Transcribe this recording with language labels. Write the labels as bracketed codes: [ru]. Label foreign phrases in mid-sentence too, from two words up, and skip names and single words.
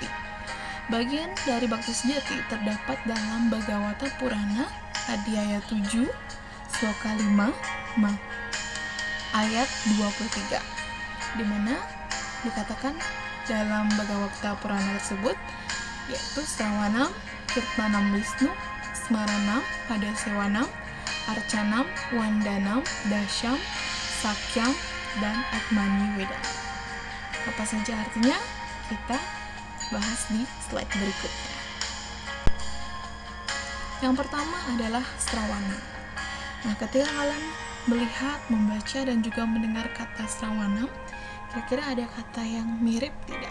[id] Bagian dari bakti sejati terdapat dalam Bhagavata Purana Adhyaya 7, Sloka 5, ayat 23, di mana dikatakan dalam Bhagavata Purana tersebut, yaitu Sravanam, Kirtanam Wisnu, Smaranam, Padasewanam, Arcanam, Wandanam, Dasyam, Sakyam, dan Atmani Weda. Apa saja artinya? Kita bahas di slide berikutnya. Yang pertama adalah Sravanam. Nah, ketika kalian melihat, membaca, dan juga mendengar kata Sravanam, kira-kira ada kata yang mirip tidak?